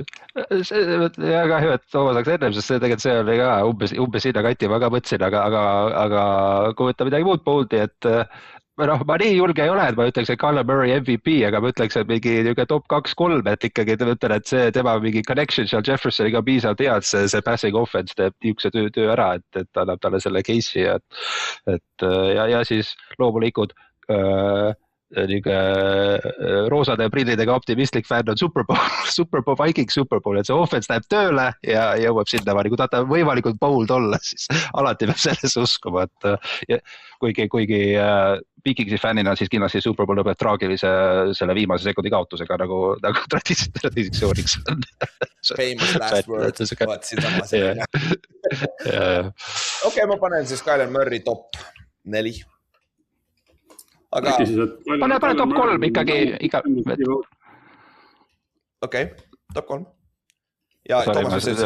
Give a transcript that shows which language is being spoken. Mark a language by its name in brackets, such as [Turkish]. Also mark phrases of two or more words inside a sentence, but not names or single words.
[Estonian] Ja kahju, et Toomas saaks ennem, sest tegelikult see oli ka umbes sinna kanti ma ka mõtlesin, aga kui võtta midagi muud boldi, et noh, ma nii julge ei ole, et ma ütleks, et Kyler Murray MVP, aga ma ütleks, et mingi top 2-3, et ikkagi mõtlen, et see tema mingi connection seal Jeffersoniga piisavalt hea, et see [English] passing offense [Estonian] teeb niisuguse töö ära, et annab talle selle case'i ja siis loomulikult roosade prillidega optimistlik fänn on Super Bowl, Vikings Super Bowl, et see offense läheb tööle ja jõuab sinna, kui tahta võimalikult bold olla, siis alati peab selles uskuma, et kuigi Vikingsi fännina siis kindlasti Super Bowl lõpeb traagilise selle viimase sekundi kaotusega nagu traditsiooniks on. [English] Famous last word, [Estonian] vaat siin samas. Okei, ma panen siis Kyler Murray top 4. Aga pane top 3 ikkagi. Okei, top 3. Ja Toomas, mis ütlesid?